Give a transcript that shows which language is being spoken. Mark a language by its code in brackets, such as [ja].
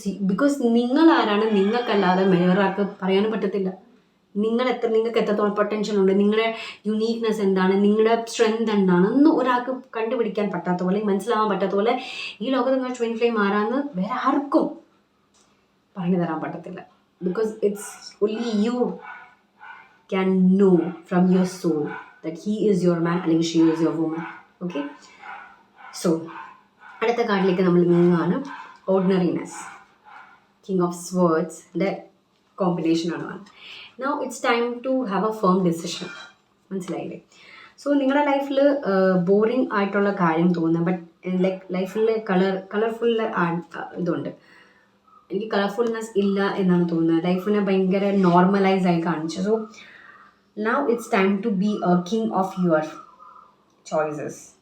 [ml] Because നിങ്ങൾ ആരാണ് നിങ്ങൾക്കല്ലാതെ വേറൊരാൾക്ക് പറയാനും പറ്റത്തില്ല. നിങ്ങൾക്ക് എത്രത്തോളം പൊട്ടൻഷ്യൽ ഉണ്ട്, നിങ്ങളുടെ യുണീക്നെസ് എന്താണ്, നിങ്ങളുടെ സ്ട്രെങ്ത് എന്താണ് ഒന്നും ഒരാൾക്ക് കണ്ടുപിടിക്കാൻ പറ്റാത്ത പോലെ, മനസ്സിലാവാൻ പറ്റാത്ത പോലെ ഈ ലോകത്ത് നിങ്ങൾ ട്വിൻ ഫ്ലെയിം ആരാന്ന് വേറെ ആർക്കും പറഞ്ഞു തരാൻ പറ്റത്തില്ല. [en] because it's only you can know from your soul that he is your man [ml] അല്ലെങ്കിൽ [en] she is your woman. [ml] Okay, so അടുത്ത കാർഡിലേക്ക് നമ്മൾ നീങ്ങുകയാണ്. ഓർഡിനറിനെസ്, കിങ് ഓഫ് സ്വേർഡ്സിൻ്റെ കോമ്പിനേഷൻ ആണ്. [en] Now it's time to have a firm decision. [ml] മനസ്സിലായില്ലേ? So നിങ്ങളുടെ ലൈഫിൽ boring ആയിട്ടുള്ള കാര്യം തോന്നുന്നത്, ബട്ട് ലൈഫിൽ കളർഫുൾ ഇതുണ്ട്. എനിക്ക് കളർഫുൾനെസ് ഇല്ല എന്നാണ് തോന്നുന്നത്. ലൈഫിനെ ഭയങ്കര നോർമലൈസ് ആയി കാണിച്ചു. [en] So now it's time to be a king of your choices.